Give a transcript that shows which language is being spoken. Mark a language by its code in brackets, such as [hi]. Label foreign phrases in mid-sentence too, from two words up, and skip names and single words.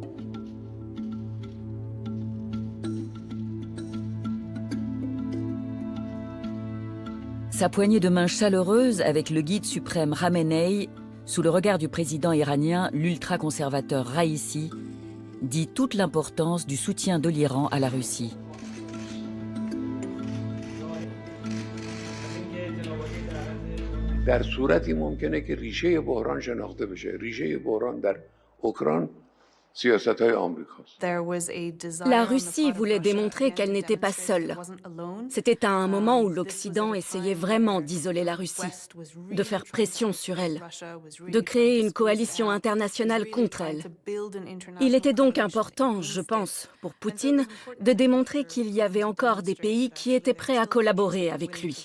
[fr] Sa poignée de main chaleureuse avec le guide suprême Khamenei, sous le regard du président iranien, l'ultra-conservateur Raïssi, dit toute l'importance du soutien de l'Iran à la Russie. [fa] در صورتی ممکنه که ریشه بحران شناخته بشه. ریشه بحران در اوکراین [fr] La Russie voulait démontrer qu'elle n'était pas seule. C'était à un moment où l'Occident essayait vraiment d'isoler la Russie, de faire pression sur elle, de créer une coalition internationale contre elle. Il était donc important, je pense, pour Poutine, de démontrer qu'il y avait encore des pays qui étaient prêts à collaborer avec lui.